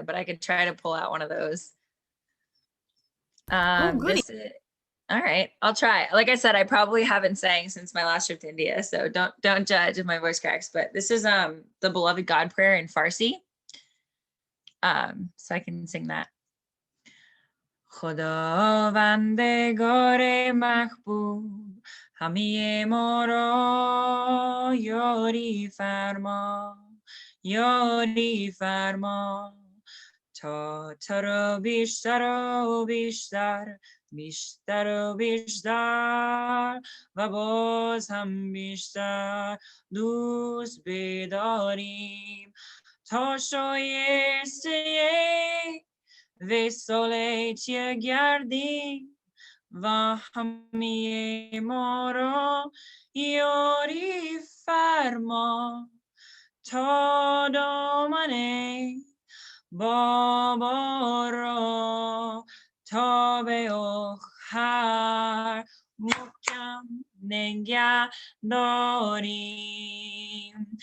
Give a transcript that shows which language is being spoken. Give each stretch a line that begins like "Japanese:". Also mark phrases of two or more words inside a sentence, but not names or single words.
English: But I could try to pull out one of those. All right, I'll try. Like I said, I probably haven't sang since my last trip to India, so don't judge if my voice cracks. But this is the Beloved God Prayer in Farsi. So I can sing that.
Persian: خداوندگارا محبوب همه ما را یاری فرما تا ترا بیشتر بیشتر و بیشتر و باز هم بیشتر دوست بداریم تا شایسته وصالت گردیم و همه ما را یاری فرما تا دامن بابا تا به آخر محکم نگه داریم.